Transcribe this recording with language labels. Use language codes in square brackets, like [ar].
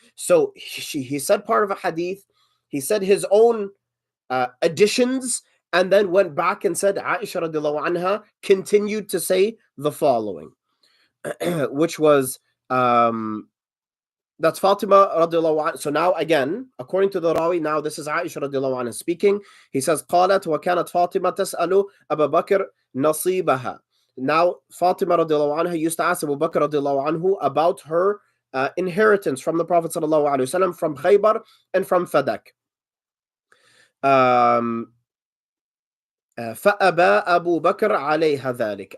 [en] So he said part of a hadith, he said his own additions, and then went back and said Aisha radiallahu anha continued to say the following, which was that's Fatima radiallahu anha. So now again, according to the Rawi, now this is Aisha radiallahu anha speaking. He says, [ar] قالت وكانت فاطمة تسأل أبا بكر نصيبها. [en] Now Fatima radiallahu anha used to ask Abu Bakr radiallahu anhu about her inheritance from the Prophet sallallahu alaihi wasallam, from Khaybar and from Fadak. [ar] فأبى أبو بكر عليها ذلك.